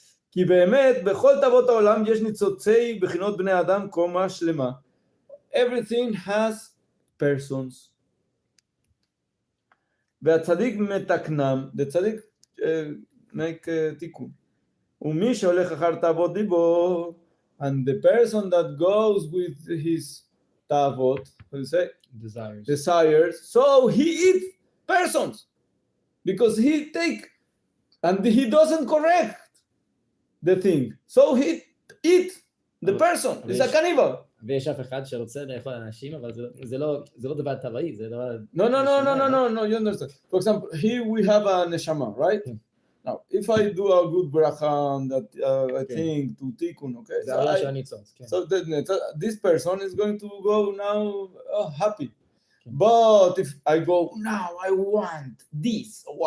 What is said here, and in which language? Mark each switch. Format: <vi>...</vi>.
<he>כי באמת בכל תאוות העולם יש ניצוצי בחינות בני אדם קומה שלמה.</he> <en>Everything has persons.</en> <he>והצדיק מתקנם,</he> <en>the צדיק make תיקון.</en> <he>ומי שהולך אחר תאוות ליבו,</he> <en>and the person that goes with his tavot, how do you say? Desires. So he eats persons because he take and he doesn't correct the thing. So he eat the person. It's a cannibal.</en> <he>ויש אף אחד שרוצה לאכול אנשים, אבל זה לא דבר טבעי, זה דבר...</he> <en>No, you understand. For example, here we have a neshama, right? Now, if I do a good bracha that I think to tikkun, okay? So this person is going to go now happy. But if I go, now I want this.</en>